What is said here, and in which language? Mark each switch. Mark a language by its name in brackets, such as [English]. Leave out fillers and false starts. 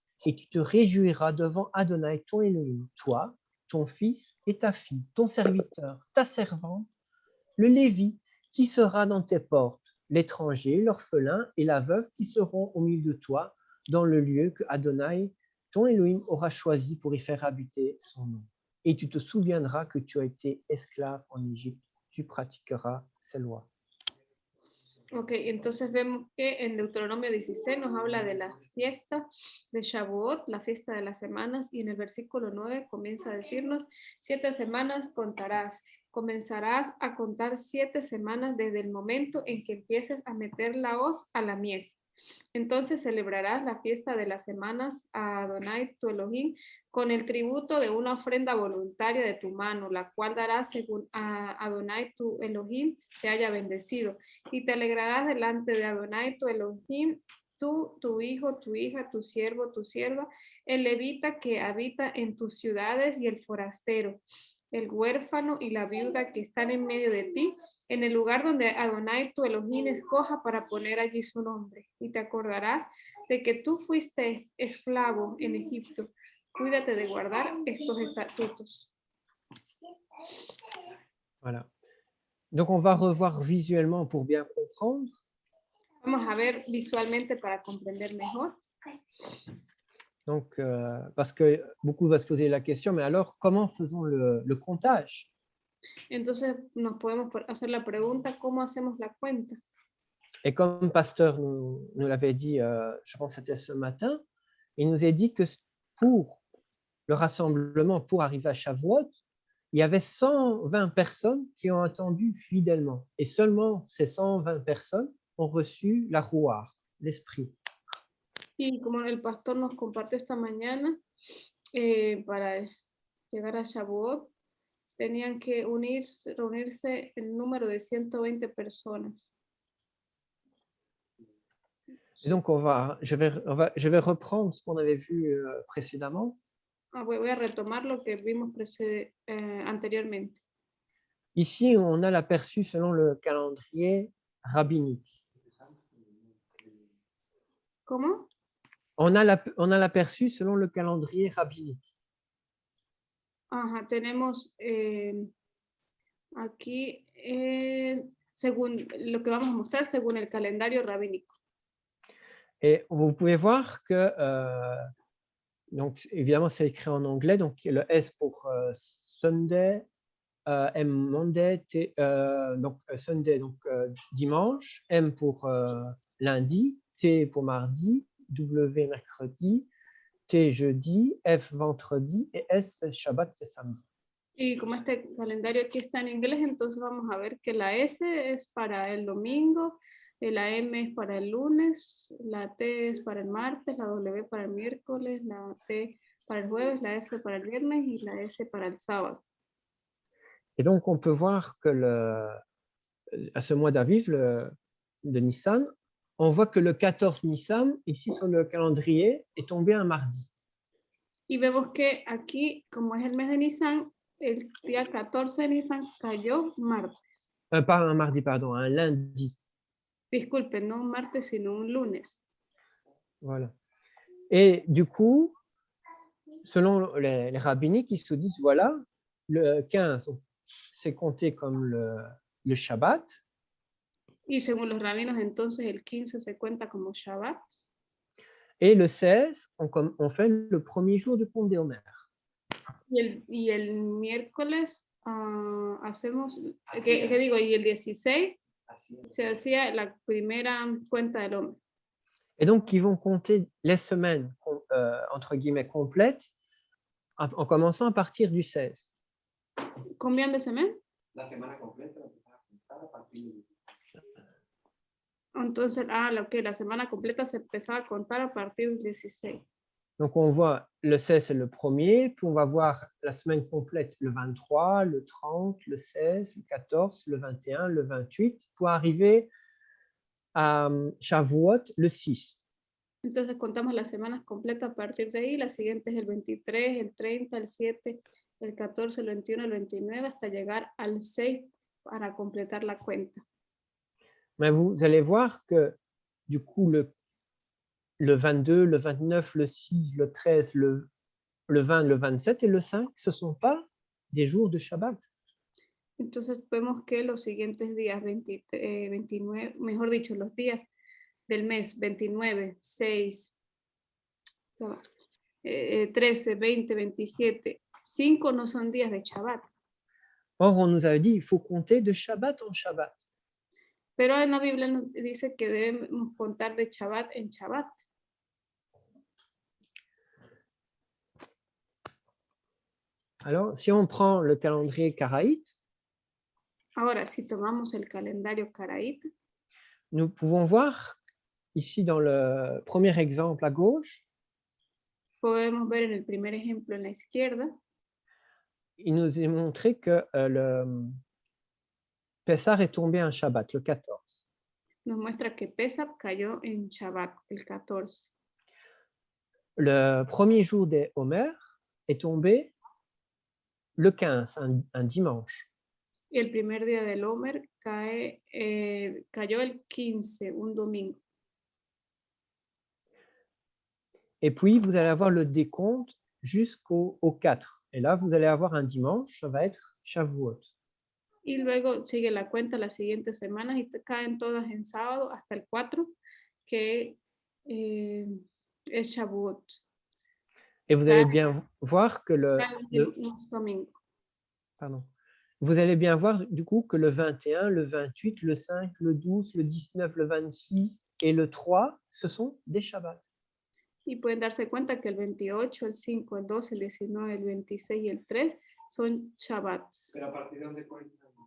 [French] Et tu te réjouiras devant Adonai ton Elohim, toi, ton fils et ta fille, ton serviteur, ta servante, le Lévi qui sera dans tes portes, l'étranger, l'orphelin et la veuve qui seront au milieu de toi dans le lieu que Adonai ton Elohim aura choisi pour y faire habiter son nom. Et tu te souviendras que tu as été esclave en Égypte, tu pratiqueras ces lois. [Spanish] Ok, entonces vemos que en Deuteronomio 16 nos habla de la fiesta de Shavuot, la fiesta de las semanas, y en el versículo 9 comienza a decirnos, 7 semanas contarás, comenzarás a contar 7 semanas desde el momento en que empieces a meter la hoz a la mies. Entonces celebrarás la fiesta de las semanas a Adonai tu Elohim con el tributo de una ofrenda voluntaria de tu mano, la cual darás según a Adonai tu Elohim te haya bendecido. Y te alegrarás delante de Adonai tu Elohim, tú, tu hijo, tu hija, tu siervo, tu sierva, el levita que habita en tus ciudades y el forastero, el huérfano y la viuda que están en medio de ti, en el lugar donde Adonai tu Elohim escoja para poner allí su nombre. Y te acordarás de que tú fuiste esclavo en Egipto. Cuídate de guardar estos estatutos. [French] Voilà. Donc, on va revoir visuellement pour bien comprendre. [Spanish] Vamos a ver visualmente para comprender mejor. [French] Donc, parce que beaucoup va se poser la question, mais alors, comment faisons le comptage? [Spanish] Entonces nos podemos hacer la pregunta, ¿cómo hacemos la cuenta? [French] Et comme Pasteur nous l'avait dit, je pense que c'était ce matin, il nous a dit que pour le rassemblement, pour arriver à Shavuot, il y avait 120 personnes qui ont attendu fidèlement. Et seulement ces 120 personnes ont reçu la Ruach, l'Esprit. [Spanish] Y como el pastor nos compartió esta mañana, para llegar a Shavuot, tenían que reunirse el número de 120 personas. [French] Et donc, je vais reprendre ce qu'on avait vu précédemment. [Spanish] Voy a retomar lo que vimos anteriormente. [French] Ici, on a l'aperçu selon le calendrier rabbinique. [Spanish] ¿Cómo? [French] On a l'aperçu selon le calendrier rabbinique. [Spanish] Ajá, tenemos aquí, según lo que vamos a mostrar, según el calendario rabínico. [French] Et vous pouvez voir que, donc évidemment, c'est écrit en anglais, donc le S pour Sunday, M Monday, donc Sunday, donc dimanche, M pour lundi, T pour mardi, W mercredi, T jeudi, F vendredi et S Shabbat, c'est samedi. [Spanish] Y como este calendario aquí está en inglés, entonces vamos a ver que la S es para el domingo, la M es para el lunes, la T es para el martes, la W para el miércoles, la T para el jueves, la F para el viernes y la S para el sábado. [French] Et donc, on peut voir que à ce mois d'Aviv, de Nissan, on voit que le 14 Nissan, ici sur le calendrier, est tombé un mardi. [Spanish] Y vemos que aquí, como es el mes de Nisan, el día 14 de Nisan cayó martes. [French] Pas un mardi, pardon, un lundi. [Spanish] Disculpen, no un martes, sino un lunes. [French] Voilà. Et du coup, selon les rabbiniques, ils se disent, voilà, le 15, c'est compté comme le Shabbat. [Spanish] Y según los rabinos, entonces el 15 se cuenta como Shabbat. [French] Et le 16, on fait le premier jour de Pont d'Omer. [Spanish] Y el miércoles hacemos, ¿qué digo? Y el 16 se hacía la primera cuenta del hombre. [French] Et donc, ils vont compter les semaines, entre guillemets, complètes, en commençant à partir du 16. ¿Combien de semaines? [Spanish] La semana completa la empezaba a contar a partir de... Entonces, la semana completa se empezaba a contar a partir del 16. [French] Donc, on voit le 16, c'est le premier, puis on va voir la semaine complète le 23, le 30, le 16, le 14, le 21, le 28, pour arriver à Shavuot, le 6. [Spanish] Entonces, contamos las semanas completas a partir de ahí. La siguiente es el 23, el 30, el 7, el 14, el 21, el 29, hasta llegar al 6 para completar la cuenta. [French] Mais vous allez voir que, du coup, le 22, le 29, le 6, le 13, le 20, le 27 et le 5, ce ne sont pas des jours de Shabbat. [Spanish] Entonces vemos que los siguientes días, 29, mejor dicho, los días del mes 29, 6, 13, 20, 27, 5 no son días de Shabbat. [French] Or, on nous a dit il faut compter de Shabbat en Shabbat. [Spanish] Pero en la Biblia nos dice que debemos contar de Shabbat en Shabbat. [French] Alors, si on prend le calendrier karaïte, [Spanish] Ahora, si tomamos el calendario caraíta, [French] nous pouvons voir ici dans le premier exemple à gauche, [Spanish] podemos ver en el primer ejemplo en la izquierda, [French] il nous est montré que le Pessah est tombé un Shabbat, le 14. [Spanish] nos muestra que Pesach cayó en Shabbat, el 14. [French] Le premier jour des Homer est tombé le 15, un dimanche. [Spanish] Y el primer día del Omer cayó el 15, un domingo. [French] Et puis, vous allez avoir le décompte jusqu'au 4. Et là, vous allez avoir un dimanche, ça va être Shavuot. [Spanish] Y luego sigue la cuenta las siguientes semanas y caen todas en sábado hasta el 4, que es Shavuot. [French] Et vous allez bien voir que [Spanish] Cada último domingo. [French] pardon. Vous allez bien voir du coup que le 21, le 28, le 5, le 12, le 19, le 26 et le 3, ce sont des Shabbats. [Spanish] Y pueden darse cuenta que el 28, el 5, el 12, el 19, el 26 y el 3 son Shabbats. Pero a partir de dónde cuentan.